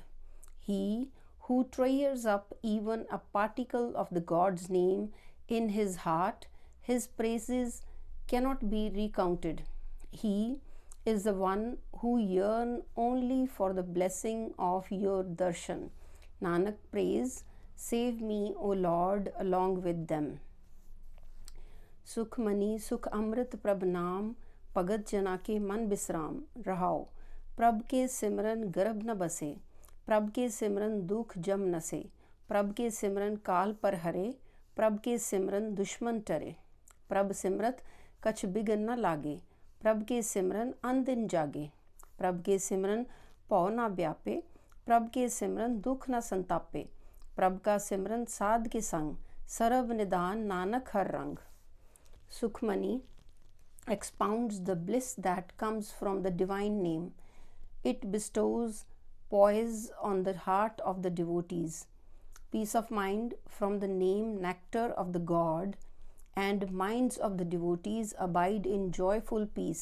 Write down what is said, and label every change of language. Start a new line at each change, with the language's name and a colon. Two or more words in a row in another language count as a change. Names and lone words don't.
English: He who treasures up even a particle of the God's name in his heart, his praises cannot be recounted. He is the one who yearns only for the blessing of your darshan. Nanak prays, save me, O Lord, along with them.
Hindi: सुखमनी सुख अमृत प्रभ नाम, भगत जना के मन बिसराम। रहाओ। प्रभ के सिमरन गर्भ न बसे, प्रभ के सिमरन दुख जम नसे। प्रभ के सिमरन काल पर हरे, प्रभ के सिमरन दुश्मन टरे। प्रभ सिमरत कछ बिगन न लागे, प्रभ के सिमरन अन दिन जागे। प्रभ के सिमरन पौ न व्यापे, प्रभ के सिमरन दुख न संतापे। प्रभ का सिमरन साध के संग, सरब निदान नानक हर रंग।
English: Sukhmani expounds the bliss that comes from the divine name. It bestows poise on the heart of the devotees, peace of mind from the name nectar of the God, and minds of the devotees abide in joyful peace.